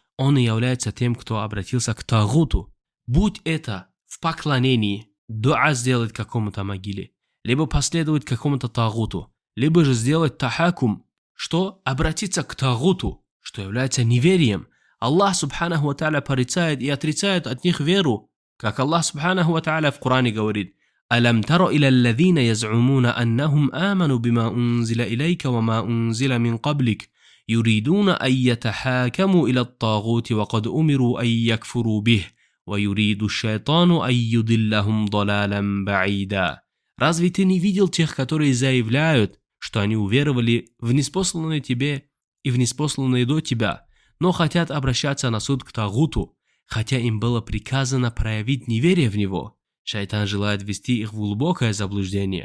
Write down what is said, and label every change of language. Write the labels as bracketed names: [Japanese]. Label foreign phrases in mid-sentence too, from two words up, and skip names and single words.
[Russian] Он и является тем, кто обратился к тагуту. Будь это в поклонении, дуа сделать какому-то могиле, либо последовать какому-то тагуту, либо же сделать тахакум, что обратиться к тагуту, что является неверием. Аллах [Arabic] سبحانه وتعالى [Russian] порицает и отрицает от них веру, как Аллах [Arabic] سبحانه وتعالى [Russian] в Коране говорит: [Arabic] «ألم تر إلى الذين يزعمون أنهم آمنوا بما أنزل إليك وما أنزل من قبلك يريدون أن يتحاكموا إلى الطاغوت وقد أمروا أن يكفروا به. وَيُرِيدُ الشَّيْطَانُ أَن يُضِلَّهُمْ ضَلَالًا بَعِيدًا». [Russian] Разве ты не видел тех, которые заявляют, что они уверовали в ниспосланное тебе и в ниспосланное до тебя, но хотят обращаться на суд к тагуту, хотя им было приказано проявить неверие в него? Шайтан желает ввести их в глубокое заблуждение.